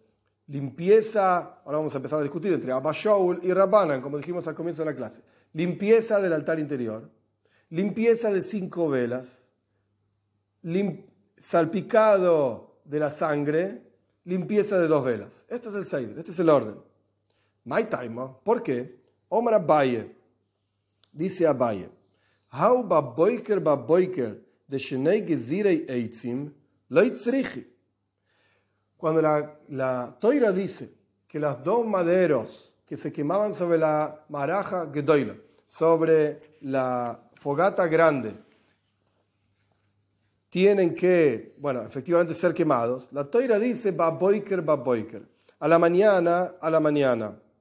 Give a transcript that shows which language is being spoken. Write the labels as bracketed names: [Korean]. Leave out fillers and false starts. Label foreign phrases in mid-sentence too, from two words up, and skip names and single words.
[Spanish] Limpieza, ahora vamos a empezar a discutir entre Abba Shaul y Rabbanan, como dijimos al comienzo de la clase. Limpieza del altar interior, limpieza de 5 velas, salpicado de la sangre, limpieza de 2 velas. Este es el Seider, este es el orden. [English] My time, [Spanish] ¿por qué? [Aramaic] Omar Abaye, [Spanish] dice Abaye, [Aramaic] Hau baboiker de shenei gezirei eitzim lo itzrichi. [Spanish] Cuando la Toira dice que los 2 maderos que se quemaban sobre la [Hebrew] maraja Gedoila [Spanish] sobre la fogata grande tienen que, efectivamente ser quemados, la Toira dice [Hebrew] baboiker, baboiker, [Spanish] a la mañana, a la mañana.